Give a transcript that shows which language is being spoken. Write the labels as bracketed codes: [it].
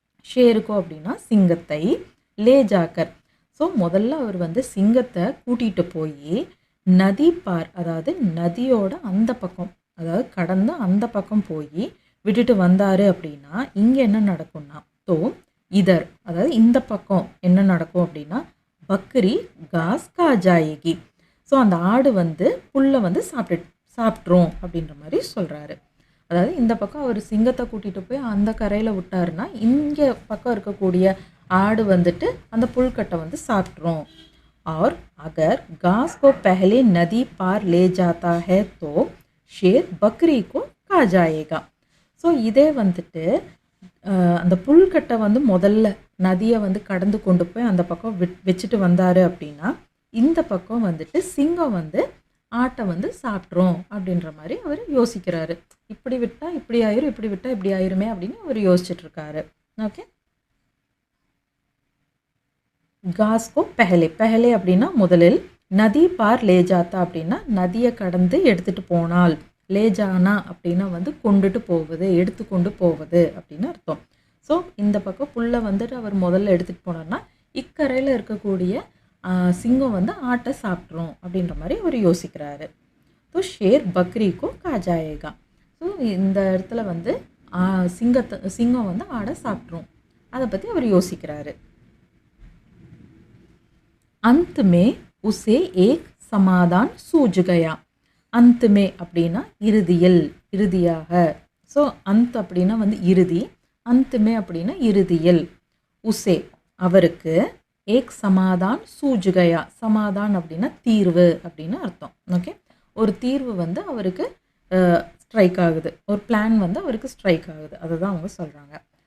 [ta] ஷேருக்கோ அப்படின்னா சிங்கத்தை, லே ஜாக்கர் ஸோ முதல்ல அவர் வந்து சிங்கத்தை கூட்டிகிட்டு போய் நதி பார் அதாவது நதியோட அந்த பக்கம் அதாவது கடந்து அந்த பக்கம் போய் விட்டுட்டு வந்தார் அப்படின்னா இங்கே என்ன நடக்கும்னா இதர் அதாவது இந்த பக்கம் என்ன நடக்கும் அப்படின்னா [hi] பக்ரி காஸ் கா ஜாயேகி. [ta] ஸோ அந்த ஆடு வந்து புல்லை வந்து சாப்பிட்ரும் அப்படின்ற மாதிரி சொல்கிறாரு. அதாவது இந்த பக்கம் அவர் சிங்கத்தை கூட்டிகிட்டு போய் அந்த கரையில் விட்டாருன்னா இங்கே பக்கம் இருக்கக்கூடிய ஆடு வந்துட்டு அந்த புல்கட்டை வந்து சாப்பிட்ரும். [hi] और अगर घास को पहले नदी पार ले जाता है तो शेर बकरी को खा जाएगा. [ta] ஸோ இதே வந்துட்டு அந்த புல்கட்டை வந்து முதல்ல நதியை வந்து கடந்து கொண்டு போய் அந்த பக்கம் வச்சுட்டு வந்தார் அப்படின்னா இந்த பக்கம் வந்துட்டு சிங்கம் வந்து ஆட்டை வந்து சாப்பிட்றோம் அப்படின்ற மாதிரி அவர் யோசிக்கிறாரு. இப்படி விட்டால் இப்படி ஆயிரும், இப்படி விட்டால் இப்படி ஆயிருமே அப்படின்னு அவர் யோசிச்சுட்ருக்காரு. ஓகே, [hi] காஸ்கோ பெஹலே [ta] அப்படின்னா முதலில், [hi] நதி பார் லேஜாத்தா [ta] அப்படின்னா நதியை கடந்து எடுத்துகிட்டு போனால், லேஜானா அப்படின்னா வந்து கொண்டுட்டு போவது, எடுத்து கொண்டு போவது அப்படின்னு அர்த்தம். ஸோ இந்த பக்கம் புல்லை வந்துட்டு அவர் முதல்ல எடுத்துகிட்டு போனார்னா இக்கரையில் இருக்கக்கூடிய சிங்கம் வந்து ஆட்டை சாப்பிட்றோம் அப்படின்ற மாதிரி அவர் யோசிக்கிறாரு. So [hi] share பக்ரிக்கோ காஜாயேகா. [ta] ஸோ இந்த இடத்துல வந்து சிங்கம் வந்து ஆடை சாப்பிட்றோம், அதை பற்றி அவர் யோசிக்கிறாரு. [hi] अंत में उसे एक समाधान सूझ गया. अंत में [ta] அப்படின்னா இறுதியில், இறுதியாக. ஸோ அந்த அப்படின்னா வந்து இறுதி, अंत में அப்படின்னா இறுதியில். உசே அவருக்கு, [hi] ஏக் சமாதான் சூஜ் கயா, [ta] சமாதான் அப்படின்னா தீர்வு அப்படின்னு அர்த்தம். ஓகே, ஒரு தீர்வு வந்து அவருக்கு ஸ்ட்ரைக் ஆகுது, ஒரு பிளான் வந்து அவருக்கு ஸ்ட்ரைக் ஆகுது, அதை தான் அவங்க சொல்கிறாங்க.